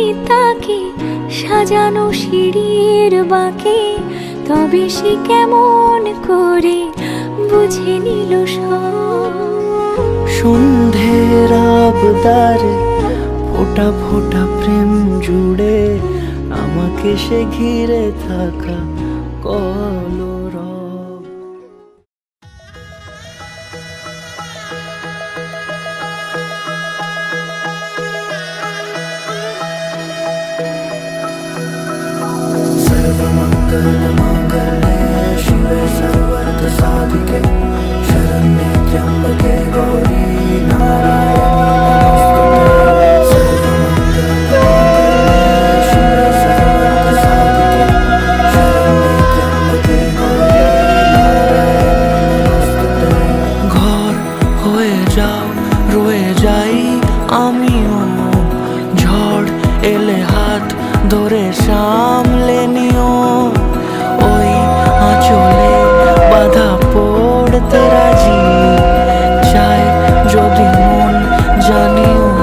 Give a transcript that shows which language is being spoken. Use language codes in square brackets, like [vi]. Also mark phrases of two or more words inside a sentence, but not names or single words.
[bn] তাকে সাজানো সিঁড়ির বাঁকে, তবে সে কেমন করে বুঝে নিল সব। সন্ধ্যের আবদারে ফোটা ফোটা প্রেম জুড়ে, আমাকে সে ঘিরে থাকা কলরব। [sa] सर्वमंगल मंगले शिवे सर्वार्थ साधिके, शरण्ये त्र्यंबके गौरी नारायणी नमोस्तुते। सर्वमंगल शिवे सर्वार्थ साधिके, शरण्ये त्र्यंबके गौरी नारायणी नमोस्तुते। [bn] ঘর হয়ে যাও রয়ে যাই আমিও, ঝড় এলে হাত ধরে সামলে নিও। ওই আঁচলে বাধা পড়তে রাজি, চাই যদি মন জানিও।